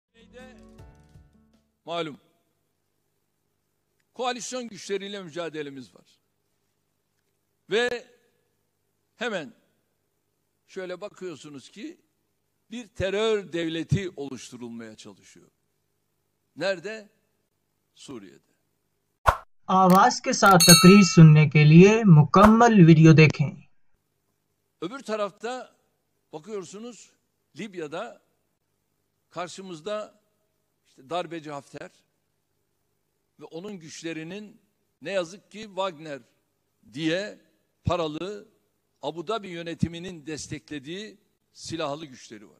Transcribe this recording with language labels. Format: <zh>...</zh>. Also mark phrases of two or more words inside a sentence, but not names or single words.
<tr>Türkiye'de malum koalisyon güçleriyle mücadelemiz var. Ve hemen şöyle bakıyorsunuz ki bir terör devleti oluşturulmaya çalışıyor. Nerede? Suriye'de.</tr> <ur>آواز کے ساتھ تقریر سننے کے لیے مکمل ویڈیو دیکھیں.</ur> <tr>Öbür tarafta bakıyorsunuz Libya'da karşımızda işte darbeci Hafter ve onun güçlerinin ne yazık ki Wagner diye paralı Abu Dhabi yönetiminin desteklediği silahlı güçleri var.</tr>